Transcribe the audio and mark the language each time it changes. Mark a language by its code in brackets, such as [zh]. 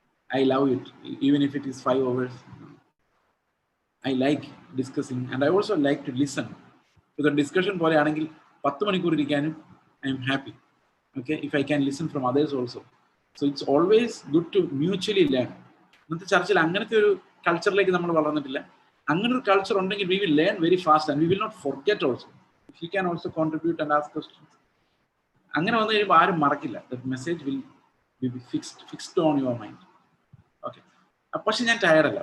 [en] I love it, even if it is 5 hours. I like discussing, and I also like to listen to the discussion. [ml] പോലെ ആണെങ്കിൽ 10 മണിക്കൂർ ഇരിക്കാനും [en] I am happy, okay, if I can listen from others also. So it's always good to mutually learn. [ml] ഇന്നത്തെ ചർച്ചിൽ അങ്ങനത്തെ ഒരു കൾച്ചറിലേക്ക് നമ്മൾ വളർന്നിട്ടില്ല. അങ്ങനെ ഒരു കൾച്ചർ ഉണ്ടെങ്കിൽ [en] we will learn very fast and we will not forget also. If you can also contribute and ask questions. [ml] അങ്ങനെ വന്നു കഴിയുമ്പോൾ ആരും മറക്കില്ല. [en] That message will be fixed on your mind. Okay. [ml] പക്ഷെ ഞാൻ ടയർഡല്ല.